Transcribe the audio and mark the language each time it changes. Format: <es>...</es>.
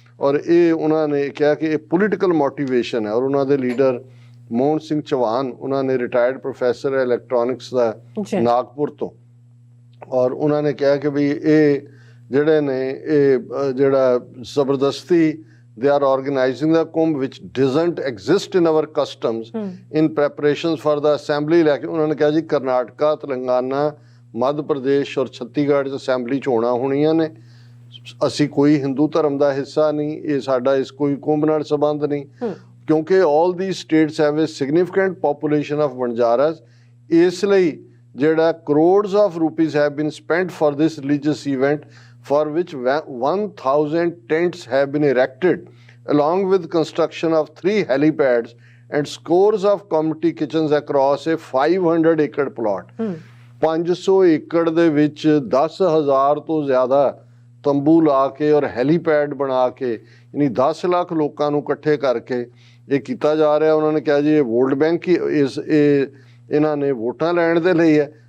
<pa>ਔਰ ਇਹ ਉਹਨਾਂ ਨੇ ਕਿਹਾ ਕਿ ਇਹ ਪੋਲੀਟੀਕਲ ਮੋਟੀਵੇਸ਼ਨ ਹੈ। ਔਰ ਉਹਨਾਂ ਦੇ ਲੀਡਰ ਮੋਹਨ ਸਿੰਘ ਚੌਹਾਨ, ਉਹਨਾਂ ਨੇ ਰਿਟਾਇਰਡ ਪ੍ਰੋਫੈਸਰ ਹੈ ਇਲੈਕਟ੍ਰੋਨਿਕਸ ਦਾ ਨਾਗਪੁਰ ਤੋਂ, ਔਰ ਉਹਨਾਂ ਨੇ ਕਿਹਾ ਕਿ ਵੀ ਇਹ ਜਿਹੜੇ ਨੇ ਇਹ ਜਿਹੜਾ ਜ਼ਬਰਦਸਤੀ</pa> <en>they are organizing the kumbh which doesn't exist in our customs in preparations for the assembly election।</en> <pa>ਉਹਨਾਂ ਨੇ ਕਿਹਾ ਜੀ ਕਰਨਾਟਕਾ, ਤੇਲੰਗਾਨਾ, ਮੱਧ ਪ੍ਰਦੇਸ਼ ਔਰ ਛੱਤੀਗੜ੍ਹ 'ਚ ਅਸੈਂਬਲੀ ਚੋਣਾਂ ਹੋਣੀਆਂ ਨੇ, ਅਸੀਂ ਕੋਈ ਹਿੰਦੂ ਧਰਮ ਦਾ ਹਿੱਸਾ ਨਹੀਂ, ਇਹ ਸਾਡਾ ਇਸ ਕੋਈ ਕੁੰਭ ਨਾਲ ਸੰਬੰਧ ਨਹੀਂ, ਕਿਉਂਕਿ</pa> <en>all these states have a significant population of Banjaras।</en> <pa>ਇਸ ਲਈ ਜਿਹੜਾ</pa> <en>crores of rupees have been spent for this religious event for which 1,000 tents have been erected along with construction of 3 helipads and scores of community kitchens across a 500 acre plot।</en> <pa>500 ਏਕੜ ਦੇ ਵਿੱਚ 10,000 ਤੋਂ ਜ਼ਿਆਦਾ ਤੰਬੂ ਲਾ ਕੇ ਔਰ ਹੈਲੀਪੈਡ ਬਣਾ ਕੇ ਯਾਨੀ 10 ਲੱਖ ਲੋਕਾਂ ਨੂੰ ਇਕੱਠੇ ਕਰਕੇ ਇਹ ਕੀਤਾ ਜਾ ਰਿਹਾ। ਉਹਨਾਂ ਨੇ ਕਿਹਾ ਜੀ ਇਹ ਵੋਟ ਬੈਂਕ ਹੀ ਇਹਨਾਂ ਨੇ ਵੋਟਾਂ ਲੈਣ ਦੇ ਲਈ ਹੈ।</pa>